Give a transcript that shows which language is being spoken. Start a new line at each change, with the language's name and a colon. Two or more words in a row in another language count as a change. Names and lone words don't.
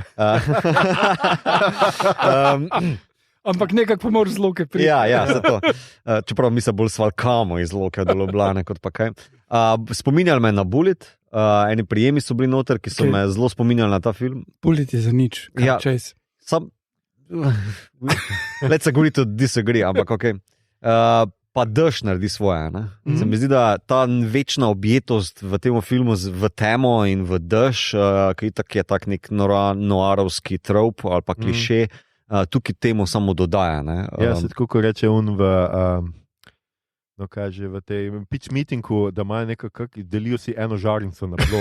Slovenian: Ampak nekako pa moraš z Loke priti. Zato. Čeprav mi se bolj svalkamo iz Loke do Ljubljane, kot pa kaj. Spominjali me na Bullet, eni prijemi so bili noter, ki so me zelo spominjali na ta film. Bullet je za nič,
English: Car Chase. Let's agree to disagree,
Slovenian: ampak okej. Pa dež naredi svoje. Se mi zdi, da ta večna objetost v tem filmu v temo in v dež, ki je tak nek noarovski trop ali pa kliše, tukaj temu samo dodaja. Se tako, ko reče on v tej
English: pitch meetingu,
Slovenian: da imajo nekako, delijo si eno žarnico na blok.